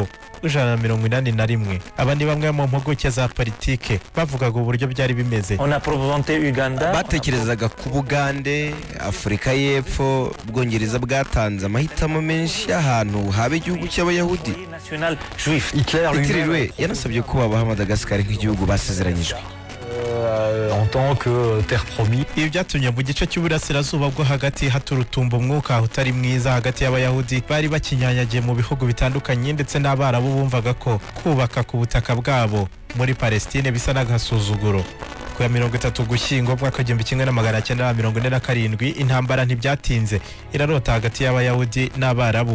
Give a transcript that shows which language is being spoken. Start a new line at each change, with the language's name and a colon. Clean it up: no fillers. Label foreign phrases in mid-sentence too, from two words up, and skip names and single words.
Kinyarwanda: 181 abandi bamwe mu mpuguke za politike bavugaga uburyo byari bimeze. Batekerezaga ku Bugande, Afurika y'Epfo, Ubwongereza bwatanze amahitamo menshi y'ahantu haba igihugu cy'Abayahudi. Hitler yanasabye ko babaha Madagascar nk'igihugu basezeranyijwe
French: en tant que terre promise.
Kinyarwanda: Ibi byatumye mu gice cy'uburasirazuba bwo hagati haturutumba umwuka utari mwiza hagati y'Abayahudi bari bakinyanyagiye mu bihugu bitandukanye, ndetse n'Abarabu bumvaga ko kubaka ku butaka bwabo muri Palestine bisa n'agasuzuguro. ku ya 30 Ugushyingo mwaka 1947 intambara ntibyatinze irarota hagati y'abayahudi n'abarabu.